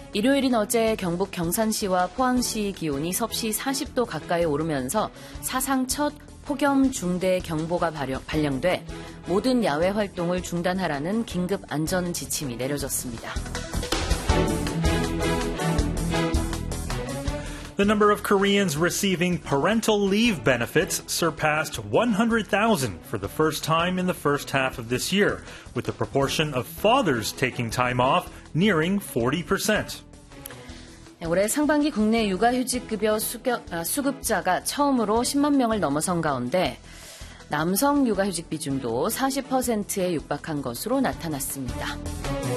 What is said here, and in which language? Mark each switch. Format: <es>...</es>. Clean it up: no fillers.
<ko>일요일인 어제 경북 경산시와 포항시 기온이 섭씨 40도 가까이 오르면서 사상 첫 폭염 중대 경보가 발령돼 모든 야외 활동을 중단하라는 긴급 안전 지침이 내려졌습니다.</ko> <en>The number of Koreans receiving parental leave benefits surpassed 100,000 for the first time in the first half of this year, with the proportion of fathers taking time off nearing 40%.</en> <ko>올해 상반기 국내 육아휴직급여 수급자가 처음으로 10만 명을 넘어선 가운데 남성 육아휴직 비중도 40%에 육박한 것으로 나타났습니다.</ko>